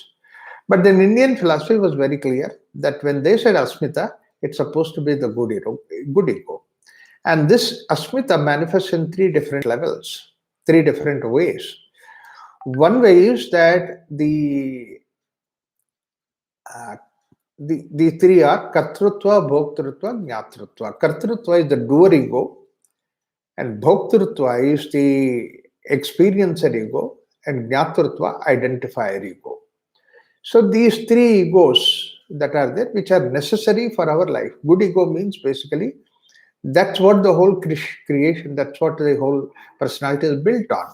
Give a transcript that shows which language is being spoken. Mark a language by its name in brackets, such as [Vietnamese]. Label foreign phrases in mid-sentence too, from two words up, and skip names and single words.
[English] But then Indian philosophy was very clear that when they said asmita, it's supposed to be the good ego. And this asmita manifests in three different levels, three different ways. One way is that the three are [Sanskrit] kartrutva, bhoktrutva, jnatrutva. [English] Kartrutva is the doer ego, and bhoktrutva is the experiencer ego, and jnatrutva, identifier ego. So these three egos that are there, which are necessary for our life. Good ego means basically that's what the whole creation, that's what the whole personality is built on.